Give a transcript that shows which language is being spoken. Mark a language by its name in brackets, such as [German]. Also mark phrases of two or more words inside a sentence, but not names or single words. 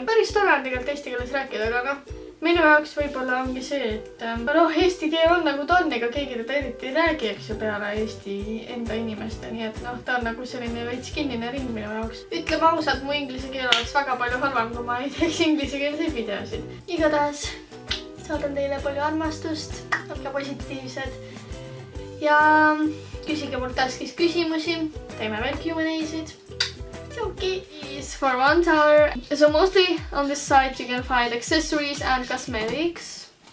[Estonian] Päris tore on tegelikult eesti keeles rääkida, aga minu jaoks võib-olla ongi see, et eesti keel on nagu ta on, ega keegi teda eriti ei räägi, eks ju, peale Eesti enda inimeste, nii et ta on nagu selline veits kinnine ring minu jaoks. Ütleme ausalt, mu inglise keel oleks väga palju halvam, kui ma ei teeks inglisekeelseid videosid. Igatahes saadan teile palju armastust, olge positiivsed ja küsige mult taskis küsimusi, teeme veel Q&A-sid. [English] Okay, is for $1. So mostly on this site you can find accessories and cosmetics.